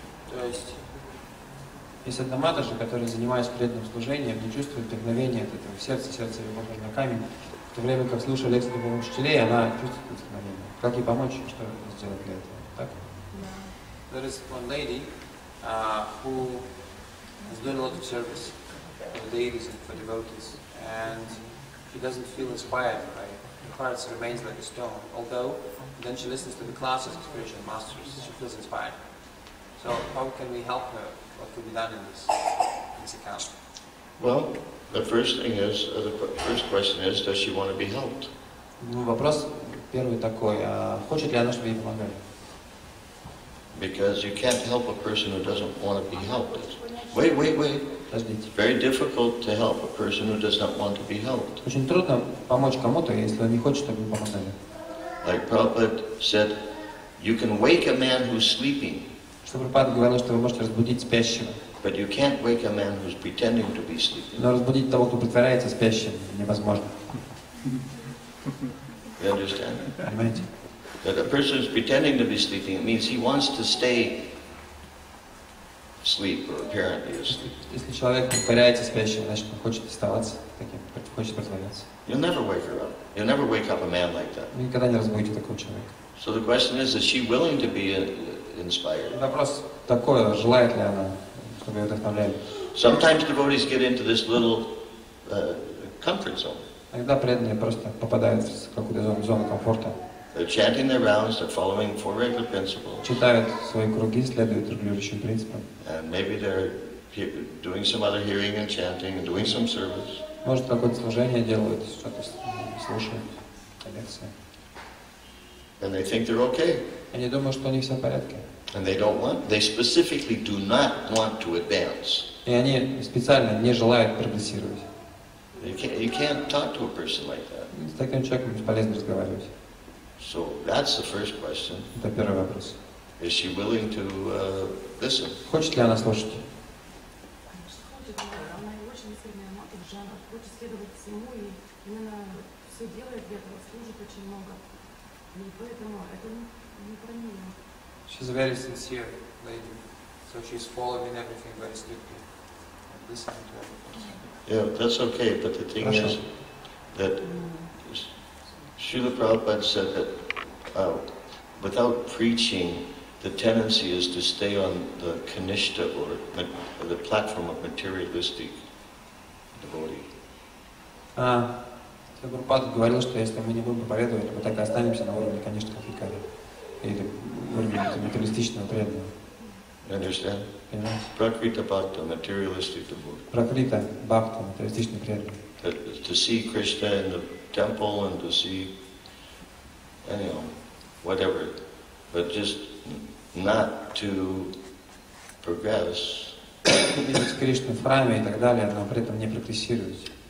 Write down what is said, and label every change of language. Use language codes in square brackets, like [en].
[ru] То есть, есть одна матушка, которая, занимаясь преданным служением, не чувствует вдохновения от этого в сердце, сердце его похоже на камень, в то время как, слушая лекции духовных учителей, она чувствует вдохновение. Как ей помочь, что сделать для этого? Так? [en] There is one lady who is doing a lot of service for the deities and for devotees, and she doesn't feel inspired by it. Her heart remains like a stone, although then she listens to the classes of spiritual masters, she feels inspired. So how can we help her? What could be done in this account? Well, the first thing is, the first question is, does she want to be helped? [ru] Ну, вопрос первый такой, хочет ли она, чтобы ей помогали? [en] Because you can't help a person who doesn't want to be helped. Wait. [ru] Подождите. [en] It's very difficult to help a person who does not want to be helped. [ru] Очень трудно помочь кому-то, если он не хочет, чтобы ему помогали. [en] Like Prabhupada said, you can wake a man who's sleeping, [ru] Что Прабхупада говорил, что вы можете разбудить спящего, [en] but you can't wake a man who's pretending to be sleeping. [ru] но разбудить того, кто притворяется спящим, невозможно. [en] You understand? [ru] Понимаете? [en] That a person is pretending to be sleeping, it means he wants to stay asleep or apparently asleep. [ru] Если человек притворяется спящим, значит он хочет оставаться таким, хочет притворяться. [en] You'll never wake her up. You'll never wake up a man like that. [ru] Вы никогда не разбудите такого человека. [en] So the question is she willing to be inspired? [ru] Вопрос такой, желает ли она, чтобы ее вдохновляли. [en] Sometimes devotees get into this little comfort zone. [ru] Иногда преданные просто попадают в какую-то зону комфорта. [en] They're chanting their rounds, they're following four regular principles. [ru] Читают свои круги, следуют регулирующим принципам. [en] And maybe they're doing some other hearing and chanting and doing some service. [ru] Может, какое-то служение делают, что-то слушают, лекции. [en] And they think they're okay. [ru] Они думают, что у них все в порядке. [en] And they specifically do not want to advance. [ru] И они специально не желают прогрессировать. [en] You can't talk to a person like that. [ru] С таким человеком бесполезно разговаривать. [en] So that's the first question. [ru] Это первый вопрос. [en] Is she willing to listen? [ru] Хочет ли она слушать? Хочет, она и очень сильная матушка, она хочет следовать всему и именно все делает для этого, служит очень много. И поэтому это не про нее. [en] She's a very sincere lady, so she's following everything very strictly, listening to everything. Yeah, that's okay, but the thing is that Srila Prabhupada said that without preaching, the tendency is to stay on the kanishta or the platform of materialistic devotee. [ru] Прабхупада говорил, что если мы не будем проповедовать, мы так и останемся на уровне, конечно, конфликта или уровне материалистичного преданного. [en] You understand? [ru] Понимаете? [en] Prakrita bhakta, materialistic devotee. [ru] Пракрита, бхакта, материалистичный преданный. [en] To see Krishna in the temple and to see, whatever, but just not to progress. [ru] Видеть Кришну в храме и так далее, но при этом не прогрессировать.